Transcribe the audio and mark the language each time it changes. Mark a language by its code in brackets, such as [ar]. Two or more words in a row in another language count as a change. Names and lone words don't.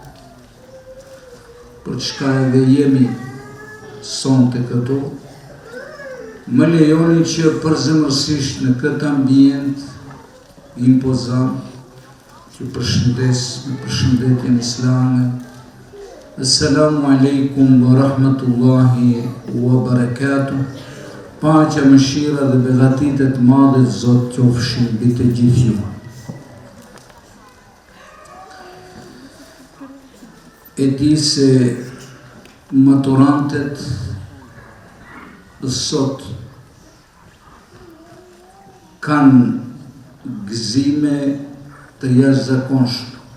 [sq] për çka edhe jemi sonte këtu, më lejoni që përzemërsisht në këtë ambient impozant, që përshëndes me përshëndetjen islame. [ar] السلام عليكم ورحمة الله وبركاته. [sq] Paqja, mëshira dhe begatitë të madhe Zot qofshin mbi të gjithë ju. E di se maturantet sot kanë gëzime të jashtëzakonshme.